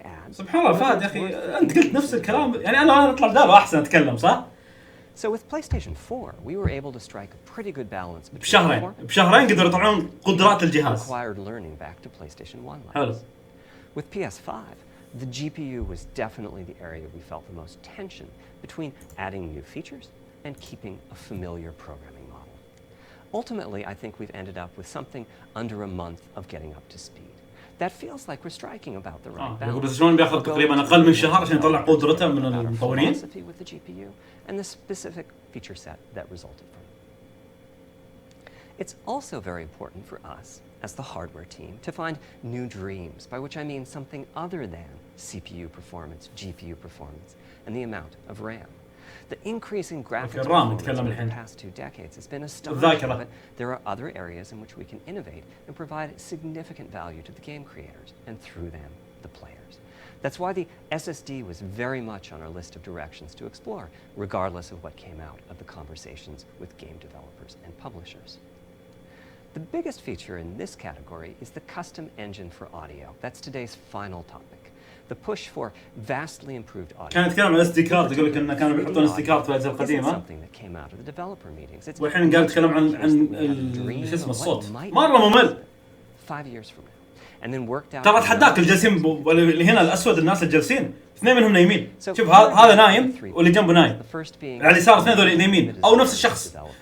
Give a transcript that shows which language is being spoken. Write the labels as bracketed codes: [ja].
[ar] سبحان الله فهد يا أخي أنت قلت نفس الكلام، يعني أنا أطلع بداله أحسن أتكلم صح؟ [en] So with PlayStation 4, we were able to strike a pretty good balance [ar] بشهرين قدروا يطلعون قدرات الجهاز. [en] Acquired learning back to PlayStation 1 [ar] حلو. [en] With PS5, the GPU was definitely the area we felt the most tension between adding new features and keeping a familiar programming model. Ultimately, I think we've ended up with something under a month of getting up to speed. That feels like we're striking about the right balance. [ar] بياخذ تقريبا أقل من شهر عشان يطلع قدرته من المطورين. [en] With the GPU and the specific feature set that resulted from it. It's also very important for us as the hardware team to find new dreams, by which I mean something other than CPU performance, GPU performance, and the amount of RAM. The increase in graphics performance over the past 2 decades has been astonishing, but there are other areas in which we can innovate and provide significant value to the game creators, and through them, the players. That's why the SSD was very much on our list of directions to explore, regardless of what came out of the conversations with game developers and publishers. The biggest feature in this category is the custom engine for audio. That's today's final topic. The push for vastly improved audio. [ar] كان يتكلم عن SD card، يقول لك إن كانوا بيحطون SD card في الأجهزة القديمة. [en] Something that came out of the developer meetings. [ar] والحين قاعد يتكلم عن شو اسمه الصوت. مرة ممل. [en] 5 years from now. And then worked out. [ar] ترى تحداك الجالسين اللي هنا الأسود الناس الجالسين اثنين منهم نايمين. شوف هذا نايم واللي جنبه نايم. على اليسار اثنين ذولي نايمين أو نفس الشخص.